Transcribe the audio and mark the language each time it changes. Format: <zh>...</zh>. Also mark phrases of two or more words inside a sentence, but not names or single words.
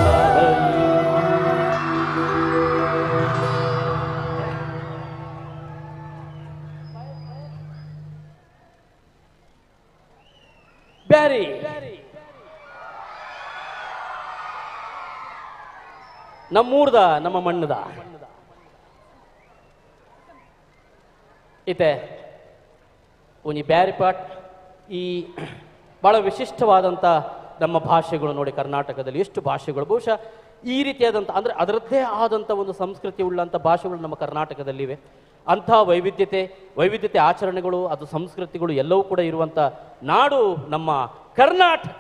<tcy>ಬ್ಯಾರಿ ನಮ್ಮೂರ್ದ ನಮ್ಮ ಮಣ್ಣದ ಇತೆ ಒಂಜಿ ಬ್ಯಾರಿ</tcy> <kn>ಪಾಟ್ ಈ ಬಹಳ ವಿಶಿಷ್ಟವಾದಂಥ ನಮ್ಮ ಭಾಷೆಗಳು ನೋಡಿ ಕರ್ನಾಟಕದಲ್ಲಿ ಎಷ್ಟು ಭಾಷೆಗಳು ಬಹುಶಃ ಈ ರೀತಿಯಾದಂಥ ಅಂದರೆ ಅದರದ್ದೇ ಆದಂಥ ಒಂದು ಸಂಸ್ಕೃತಿ ಉಳ್ಳಂಥ ಭಾಷೆಗಳು ನಮ್ಮ ಕರ್ನಾಟಕದಲ್ಲಿವೆ. ಅಂಥ ವೈವಿಧ್ಯತೆ ಆಚರಣೆಗಳು ಅದು ಸಂಸ್ಕೃತಿಗಳು ಎಲ್ಲವೂ ಕೂಡ ಇರುವಂಥ ನಾಡು ನಮ್ಮ ಕರ್ನಾಟಕ.</kn>